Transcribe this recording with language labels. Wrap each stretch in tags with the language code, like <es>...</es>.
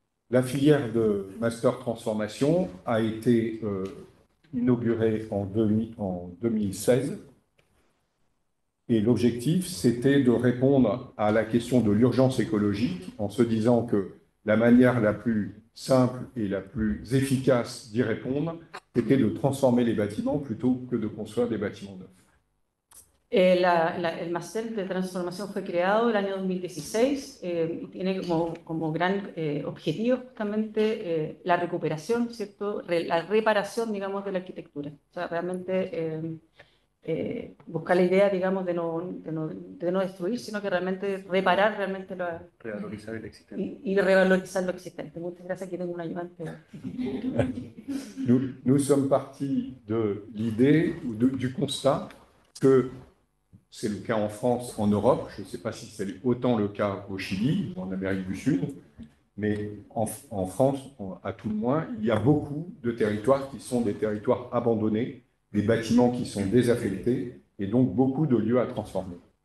<fr>La filière de Master Transformation a été inaugurée en 2016 et l'objectif, c'était de répondre à la question de l'urgence écologique en se disant que la manière la plus simple et la plus efficace d'y répondre était de transformer les bâtiments plutôt que de construire des bâtiments neufs.</fr> <es>El máster de transformación fue creado el año 2016 y tiene como gran objetivo justamente la recuperación, ¿cierto? La reparación, digamos, de la arquitectura. O sea, realmente buscar la idea, digamos, de no destruir, sino que realmente reparar realmente Revalorizar el existente. y revalorizar lo existente. Muchas gracias, aquí tengo un ayudante.</es> <fr>Nous sommes partis de l'idée ou du constat que c'est le cas en France, en Europe, je ne sais pas si c'est autant le cas au Chili ou en Amérique du Sud, mais en France, à tout le moins, il y a beaucoup de territoires qui sont des territoires abandonnés, des bâtiments qui sont désaffectés et donc beaucoup de lieux à transformer.</fr>